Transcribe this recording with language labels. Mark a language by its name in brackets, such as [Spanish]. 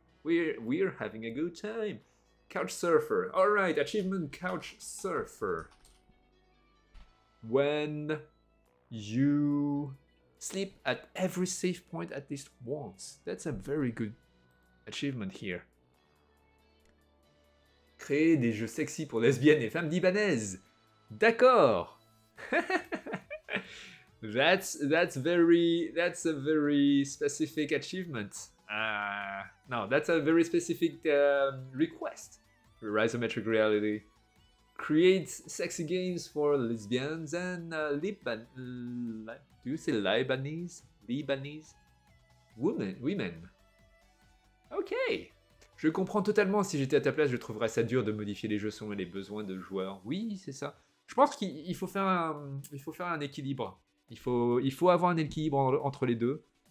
[English] We're having a good time. Couch surfer. All right, achievement couch surfer. When you sleep at every safe point at least once. That's a very good achievement here. [French] Créer des jeux sexy pour lesbiennes et femmes libanaises. D'accord. [English] That's a very specific achievement. No, that's a very specific request. Isometric reality. Create sexy games for lesbians and do you say Libanese? Women. Ok. [French] Je comprends totalement. Si j'étais à ta place, je trouverais ça dur de modifier les jeux selon les besoins de joueurs. Oui, c'est ça. Je pense qu'il faut faire un équilibre. Il faut avoir un équilibre entre les deux.